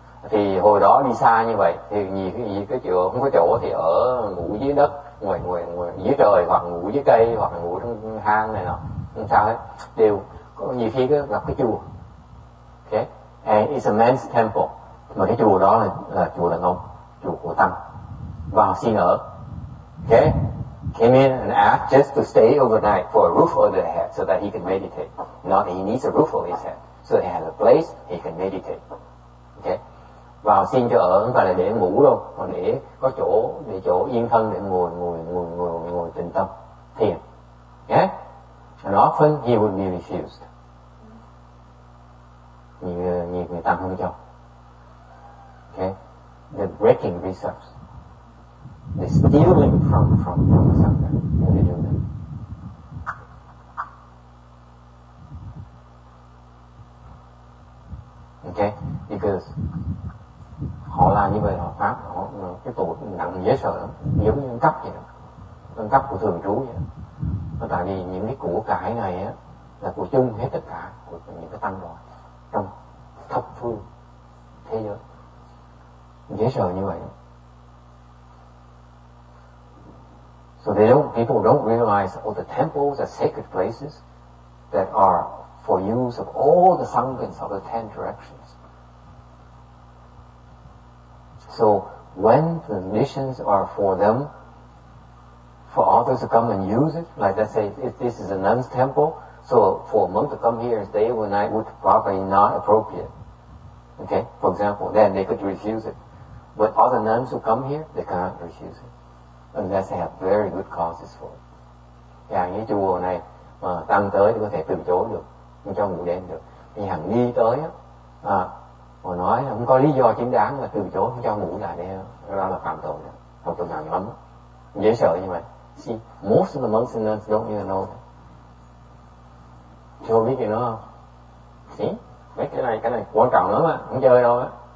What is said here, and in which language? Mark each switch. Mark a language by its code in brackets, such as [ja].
[vi] Thì hồi đó đi xa như vậy thì nhiều cái chỗ không có chỗ thì ở ngủ dưới đất, ngoài dưới trời, hoặc ngủ dưới cây, hoặc là ngủ trong hang này nọ, không sao hết. Đều có nhiều khi gặp cái chùa. [en] Okay, and it's a men's temple. [vi] Mà cái chùa đó là chùa đàn ông, chùa của tăng. Vào xin ở. [en] Okay, came in and asked just to stay overnight for a roof over their head so that he can meditate. Not that he needs a roof over his head, so he has a place he can meditate. Okay. [vi] Vào xin cho ở không phải là để ngủ đâu, mà để có chỗ yên thân để ngồi tĩnh tâm thiền. [en] Yeah? And often he would be refused. [vi] Nhiều người tăng không cho. [en] Okay? They're breaking precepts. They're stealing from the Sangha when they do that. Okay? Because [vi] họ làm như vậy họ pháp, cái tội nặng dễ sợ lắm, giống như ăn cắp vậy đó, ăn cắp của thường trú vậy đó. Tại vì những cái của cải này á là của chung hết tất cả của những cái tăng đoàn trong thập phương thế giới, dễ sợ như vậy. [en] So people don't realize the temples are sacred places that are for use of all the sanghas of the 10 directions. So when the missions are for them, for others to come and use it, like let's say if this is a nun's temple, so for a monk to come here and stay overnight would probably not appropriate. Okay, for example, then they could refuse it. But other nuns who come here, they cannot refuse it, unless they have very good causes for it. [vi] อย่างcái chùa này mà tăng tới thì có thể từ chối được, không cho ngủ đêm được. Nhưng hàng đi tới á, mà nói không có lý do chính đáng mà từ chối không cho ngủ lại đây, đó là phạm tội đó, phạm tội nặng lắm, dễ sợ như vậy. [en] See, most of the monks and nuns don't even know that. [vi] Chưa biết gì nữa không? [en] See, [vi] mấy cái này quan trọng lắm á, không chơi đâu á.